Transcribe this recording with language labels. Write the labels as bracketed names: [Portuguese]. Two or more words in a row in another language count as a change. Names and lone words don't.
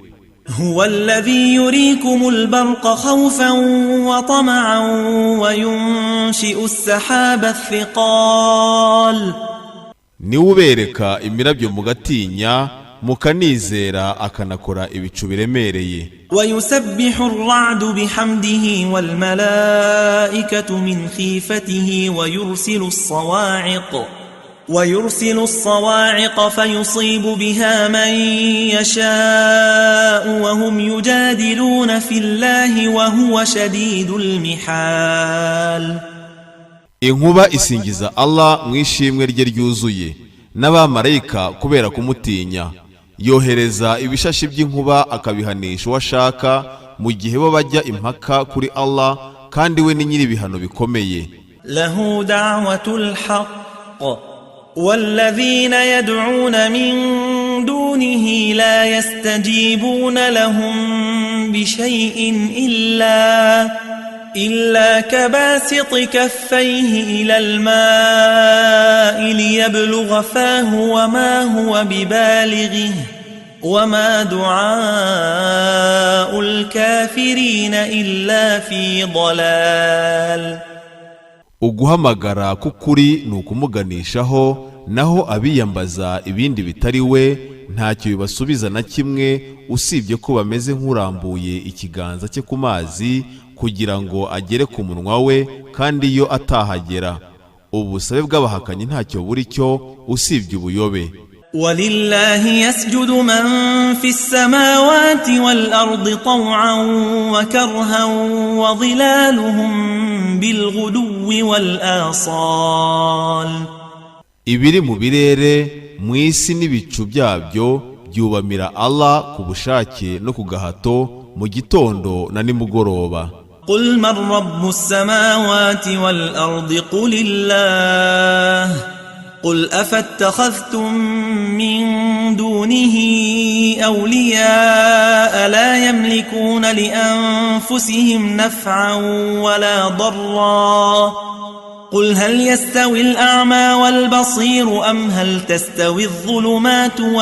[Arabic] هو الذي يريكم البرق خوفا وطمعا وينشئ السحاب الثقال. [Kinyarwanda] Niwe ubereka imirabyo mugatinya mukanizera akanakora ibicu biremereye. [Arabic] ويسبح الرعد بحمده والملائكة من خيفته ويرسل الصواعق فيصيب بها من يشاء وهم يجادلون في الله وهو شديد المحال. [Kinyarwanda] Inkuba isingiza Allah mu ishimwe rye ryuzuye, n'abamarayika kubera kumutinya. Yohereza ibishashi by'inkuba akabihanisha uwashaka mu gihe bo bajya impaka kuri Allah, kandi we ni nyiri ibihano bikomeye. [Arabic] له دعوة الحق والذين يدعون من دونه لا يستجيبون لهم بشيء إلا كباسط كفيه إلى الماء ليبلغ فاه وما هو ببالغه وما دعاء الكافرين إلا في ضلال. [Kinyarwanda] Uguhamagara k'ukuri ni ukumuganishaho, naho abiyambaza ibindi bitari we ntacyo bibasubiza na kimwe, usibye ko bameze nk'urambuye ikiganza cye ku mazi kugira ngo agere ku munwa we, kandi iyo atahagera ubusabe bw'abahakanyi ntacyo buri cyo usibye ubuyobe. [Arabic] ولله يسجد من في السماوات والأرض طوعا وكرها وظلالهم بالغدو والآصال. [Kinyarwanda] Ibiri mu birere mu isi n'ibicu byabyo byubamira Allah ku bushake no ku gahato, mu gitondo na nimugoroba. [Arabic] قل من رب السماوات والأرض قل الله قل أفاتخذتم من دونه أولياء لا يملكون لأنفسهم نفعا ولا ضرا قل هل يستوي الأعمى والبصير أم هل تستوي الظلمات